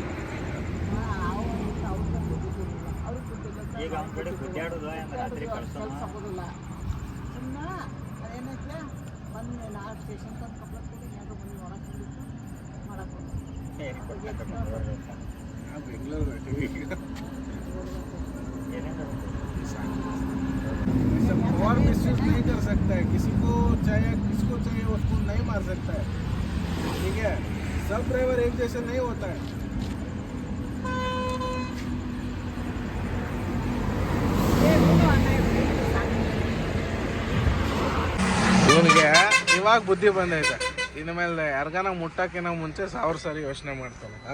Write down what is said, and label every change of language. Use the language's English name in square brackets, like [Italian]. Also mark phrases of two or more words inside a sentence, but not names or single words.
[Kannada] ಈಗ ಅವ್ನ ಕಡೆ ಗುಡ್ಡಾಡೋದು ಅಂದ್ರೆ ರಾತ್ರಿ ಕಳ್ಸೋಣ. ಸುಮ್ಮನೆ ಅದೇನೈತೆ ಬಂದು ಆ ಸ್ಟೇಷನ್ ತಂದು ಕಪ್ಲಕ್ ಕೊಡಿ, ಯಾರು ಬಂದು ಹೊರಗೆ ಮಾಡಕ್ಕೆ ನಾವು ಬೆಂಗಳೂರು ಬರ್ತೀವಿ ಈಗ. [Hindi] और मिसयूज नहीं कर सकता है, किसी को चाहिए उसको नहीं मार सकता है, ठीक है। सब ड्राइवर एक जैसे नहीं होता है. [Kannada] ಇವನಿಗೆ ಇವಾಗ ಬುದ್ಧಿ ಬಂದೈತೆ, ಇನ್ನು ಮೇಲೆ ಯಾರಿಗಾನ ಮುಟ್ಟಕ್ಕಿನ ಮುಂಚೆ 1000 ಸಾರಿ ಯೋಚನೆ ಮಾಡ್ತಾನೆ.